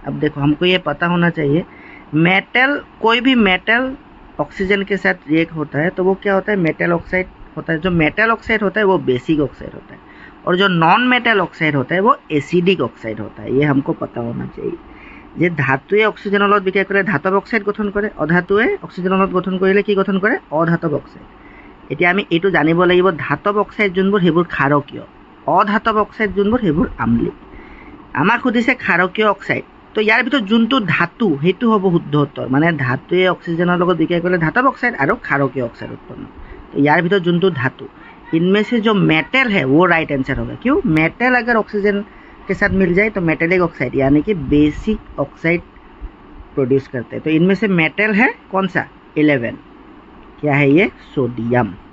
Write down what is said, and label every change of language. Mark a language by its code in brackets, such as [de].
[hi] अब देखो, हमको ये पता होना चाहिए, मेटल, कोई भी मेटल ऑक्सीजन के साथ रिएक्ट होता है तो वो क्या होता है? मेटल ऑक्साइड होता है। जो मेटल ऑक्साइड होता है वो बेसिक ऑक्साइड होता है, और जो नॉन मेटल ऑक्साइड होता है वो एसिडिक ऑक्साइड होता है। ये हमको पता होना चाहिए। [as] যে ধাতুৱে অক্সিজেনৰ লগত বিক্ৰিয়া কৰে ধাতৱ অক্সাইড গঠন কৰে, অধাতুৱে অক্সিজেনৰ লগত গঠন কৰিলে কি গঠন কৰে? অধাতৱ অক্সাইড। এতিয়া আমি এইটো জানিব লাগিব, ধাতৱ অক্সাইড যোনবোৰ সেইবোৰ ক্ষাৰকীয়, অধাতৱ অক্সাইড যোনবোৰ সেইবোৰ আম্লিক। আমাক সুধিছে ক্ষাৰকীয় অক্সাইড, তো ইয়াৰ ভিতৰত যোনটো ধাতু সেইটো হ'ব শুদ্ধ উত্তৰ, মানে ধাতুৱে অক্সিজেনৰ লগত বিক্ৰিয়া কৰিলে ধাতৱ অক্সাইড আৰু ক্ষাৰকীয় অক্সাইড উৎপন্ন। তো ইয়াৰ ভিতৰত যোনটো ধাতু, [hi] इनमें से जो मेटल है वो राइट आंसर होगा। क्यों? मेटल अगर ऑक्सीजन के साथ मिल जाए तो मेटेलिक ऑक्साइड यानी कि बेसिक ऑक्साइड प्रोड्यूस करते हैं। तो इनमें से मेटल है कौन सा? 11। क्या है ये? सोडियम।